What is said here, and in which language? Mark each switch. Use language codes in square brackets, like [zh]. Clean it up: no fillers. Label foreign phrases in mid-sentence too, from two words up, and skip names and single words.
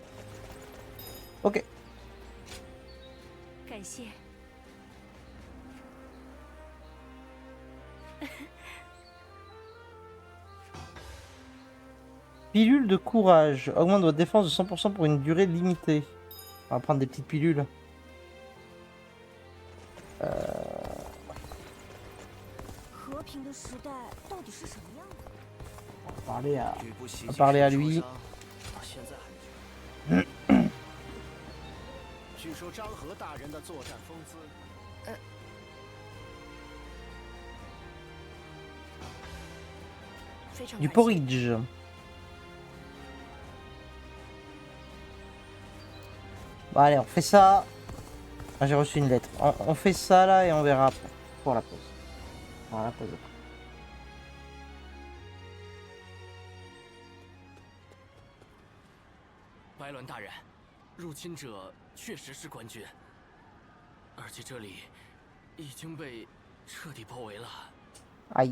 [fr] Ok. Pilule de courage. Augmente votre défense de 100% pour une durée limitée. On va prendre des petites pilules. On va parler à lui. [zh] 据说张合大人的作战风姿， [fr] Du porridge. Bon, allez, on fait ça. Ah, j'ai reçu une lettre. On fait ça là et on verra après. Pour la pause. Voilà, pause. [zh] 白鸾大人，入侵者确实是官军，而且这里已经被彻底包围了。 [fr] Aïe.